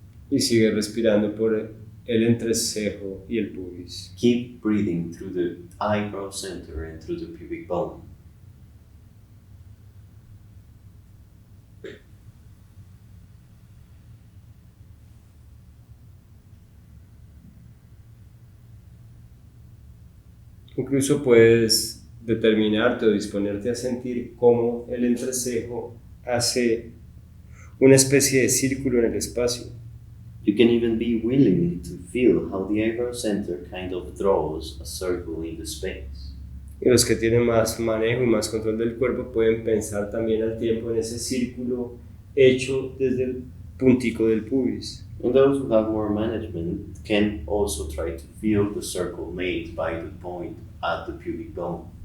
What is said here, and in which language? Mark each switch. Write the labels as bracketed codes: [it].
[es] Y sigue respirando por el entrecejo y el pubis. [en] Keep breathing through the eyebrow center and through the pubic bone. [es] Incluso puedes determinarte o disponerte a sentir cómo el entrecejo hace una especie de círculo en el espacio. [en] You can even be willing to feel how the eyebrow center kind of draws a circle in the space. [es] Y los que tienen más manejo y más control del cuerpo pueden pensar también al tiempo en ese círculo hecho desde el puntico del pubis. [en] And those who have more management can also try to feel the circle made by the point at the pubic bone.